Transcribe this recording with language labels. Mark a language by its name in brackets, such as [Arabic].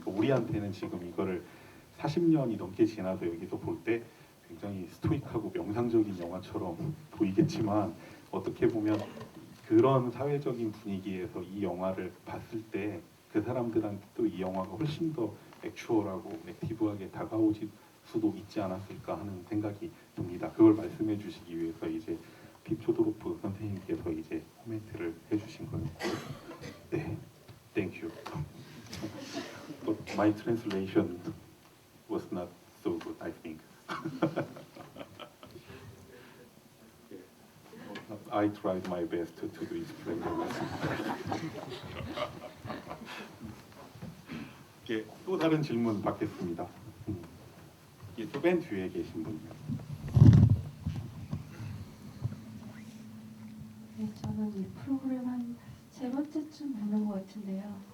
[Korean] 그러니까 우리한테는 지금 이거를 40년이 넘게 지나서 여기서 볼 때 굉장히 스토이크하고 명상적인 영화처럼 보이겠지만 어떻게 보면 그런 사회적인 분위기에서 이 영화를 봤을 때 그 사람들한테 또 이 영화가 훨씬 더 액추얼하고 액티브하게 다가오실 수도 있지 않았을까 하는 생각이 듭니다. 그걸 말씀해 주시기 위해서 이제 핍 초도로프 선생님께서 이제 코멘트를 해주신 거예요. [English] 네, thank you. But my translation was not so good, I think. I tried my best to explain it. [Korean] 예, 또 다른 질문 받겠습니다. 예, 또 맨 뒤에 계신 분이요. 네, 저는 이 프로그램 한 세 번째쯤 보는 것 같은데요.